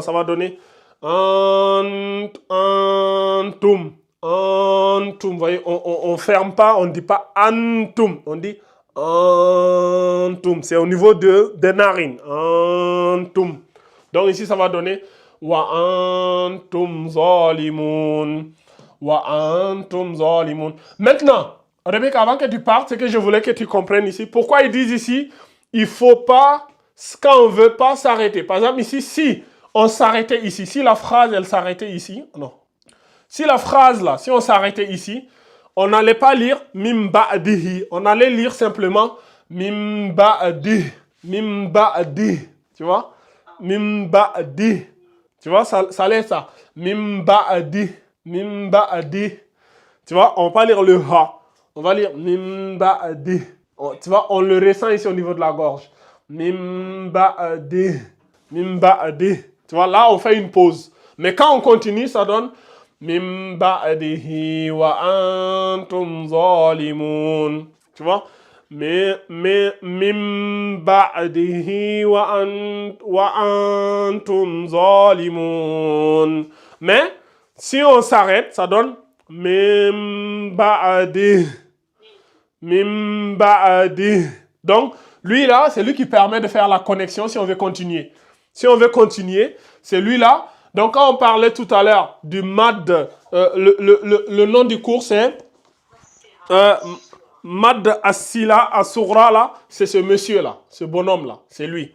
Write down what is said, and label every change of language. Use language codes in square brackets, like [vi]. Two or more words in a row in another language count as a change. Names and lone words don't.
[fr] Ça va donner antum. Antum. Vous voyez, on ne ferme pas, on ne dit pas antum. On dit antum. C'est au niveau des narines. Antum. Donc ici, ça va donner [ar] وأنتم ظالمون. وأنتم ظالمون. [fr] Maintenant, Rebecca, avant que tu partes, c'est que je voulais que tu comprennes ici. Pourquoi ils disent ici, il ne faut pas, quand on ne veut pas s'arrêter. Par exemple, ici, si on s'arrêtait ici, si la phrase, elle s'arrêtait ici, non. Si la phrase, là, si on s'arrêtait ici, on n'allait pas lire [ar] من بعده. [fr] On allait lire simplement [ar] من بعده. من بعده. [fr] Tu vois? [ar] من بعده. [fr] Tu vois, ça allait être ça. [ar] من بعده من بعده. [fr] Tu vois, on ne va pas lire le ha. On va lire [ar] من بعد. [fr] Tu vois, on le ressent ici au niveau de la gorge. [ar] من بعد من بعد. [fr] Tu vois, là, on fait une pause. Mais quand on continue, ça donne [ar] من بعده وأنتم ظالمون. [fr] Tu vois? Mais [ar] من بعده وأنتم ظالمون. [fr] Mais si on s'arrête, ça donne [ar] من بعد. من بعد. [fr] Donc, lui là, c'est lui qui permet de faire la connexion si on veut continuer. Si on veut continuer, c'est lui là. Donc, quand on parlait tout à l'heure du mad, le nom du cours, c'est Mad Asila Asura, là, c'est ce monsieur-là, ce bonhomme-là, c'est lui.